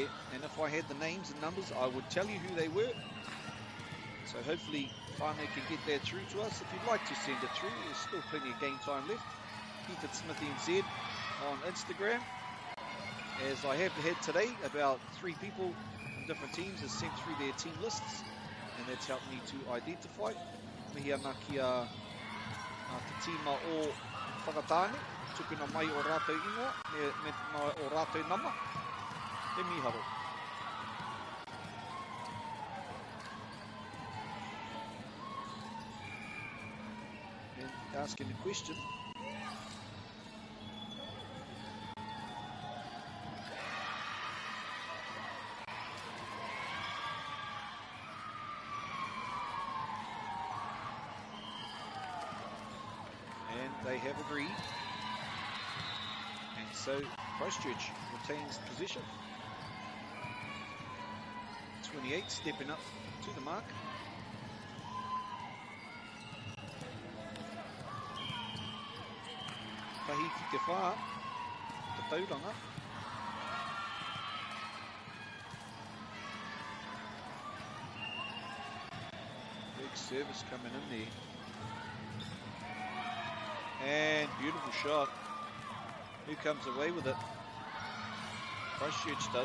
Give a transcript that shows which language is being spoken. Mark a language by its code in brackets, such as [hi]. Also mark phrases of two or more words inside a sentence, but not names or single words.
[en] And if I had the names and numbers, I would tell you who they were. So hopefully Whānau can get that through to us. If you'd like to send it through, there's still plenty of game time left. Keep it Smithy NZ on Instagram. As I have had today, about 3 people from different teams have sent through their team lists, and that's helped me to identify. [mi] Mihi ana kia te tīma o whakatāne, tukuna mai o rātou ingoa, me o rātou nama, te miharo. [en] And asking the question. They have agreed, and so Christchurch retains position. 28 stepping up to the mark. [mi] Tahi ki te whā, te tauranga. [en] Big service coming in there. And beautiful shot. Who comes away with it? Christchurch does.